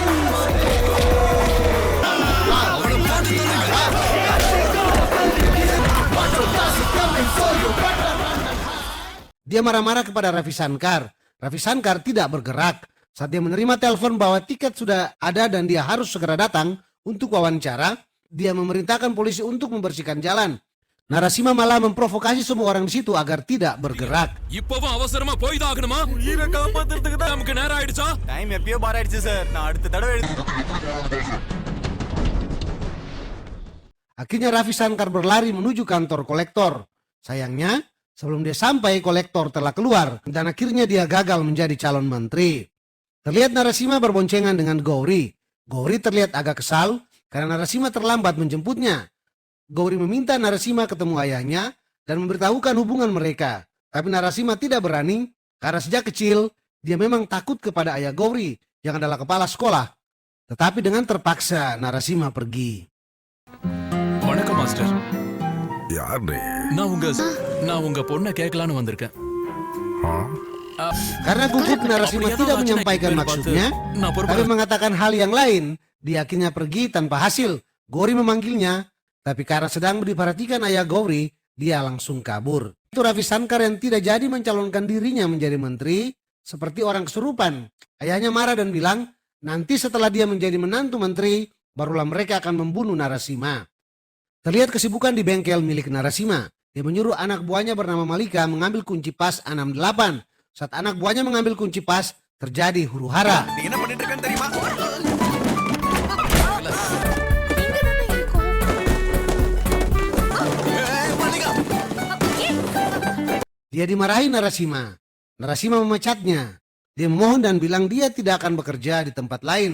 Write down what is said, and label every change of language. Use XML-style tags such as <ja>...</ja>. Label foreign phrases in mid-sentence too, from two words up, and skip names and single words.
<id>Dia marah-marah kepada Ravi Shankar. Ravi Shankar tidak bergerak. Saat dia menerima telepon bahwa tiket sudah ada dan dia harus segera datang untuk wawancara, dia memerintahkan polisi untuk membersihkan jalan. Narasima malah memprovokasi semua orang di situ agar tidak bergerak.</id> <ta>இப்பவும் அவசரமா போய் தான் ஆகணுமா? உயிரை காப்பாத்துறதுக்கு தான் நமக்கு நேரம் ஆயிடுச்சா? டைம் எப்பயோ மாறிடுச்சு சார். நான் அடுத்த தடவை</ta> <id>Akhirnya Ravi Shankar berlari menuju kantor kolektor. Sayangnya, sebelum dia sampai, kolektor telah keluar dan akhirnya dia gagal menjadi calon menteri. Terlihat Narasima berboncengan dengan Gowri. Gowri terlihat agak kesal karena Narasima terlambat menjemputnya. Gowri meminta Narasima ketemu ayahnya dan memberitahukan hubungan mereka. Tapi Narasima tidak berani karena sejak kecil dia memang takut kepada ayah Gowri yang adalah kepala sekolah. Tetapi dengan terpaksa Narasima pergi.</id> <ta>வணக்கம் மாஸ்டர். யார் நீ? நான் உங்க பொண்ணை கேட்கலான்னு வந்திருக்கேன்.</ta> <id>Karena gugup Narasima tidak menyampaikan maksudnya, tapi mengatakan hal yang lain. Dia akhirnya pergi tanpa hasil. Gauri memanggilnya, tapi karena sedang diperhatikan ayah Gauri, dia langsung kabur. Itu Ravi Shankar yang tidak jadi mencalonkan dirinya menjadi menteri, seperti orang kesurupan. Ayahnya marah dan bilang, nanti setelah dia menjadi menantu menteri, barulah mereka akan membunuh Narasimha. Terlihat kesibukan di bengkel milik Narasimha. Dia menyuruh anak buahnya bernama Malika mengambil kunci pas 68. Saat anak buahnya mengambil kunci pas, terjadi huru-hara.</id> <ta>நீங்க என்ன பண்ணிட்டு இருக்கேன்னு தெரியுமா</ta> <id>Dia dimarahi Narasimha. Narasimha memecatnya. Dia memohon dan bilang dia tidak akan bekerja di tempat lain.</id>